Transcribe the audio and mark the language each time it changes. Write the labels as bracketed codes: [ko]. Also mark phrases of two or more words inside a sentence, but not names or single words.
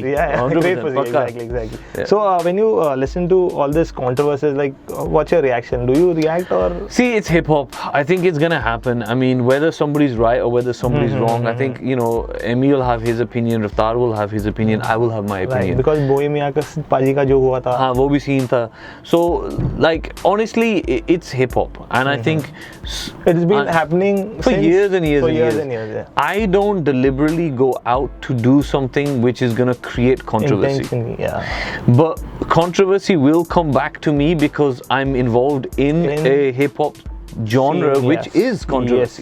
[en] Yeah, great for Z. Exactly. Yeah. So when you listen to all this controversies, like, what's your reaction? Do you react or? See, it's hip hop. I think it's gonna happen. I mean, whether somebody's right or whether somebody's wrong, I think, you know, Emmy will have his opinion, Raftaar will have his opinion, I will have my opinion. Right, because [hi] Bohemia का पाजी का जो हुआ था. हाँ, वो भी scene था. [en] So, like, honestly, it's hip hop, and I think it's been happening for years and years and years. Yeah. I don't deliberately go out to do something which is going to create controversy. But controversy will come back to me because I'm involved in a hip-hop genre which is controversy.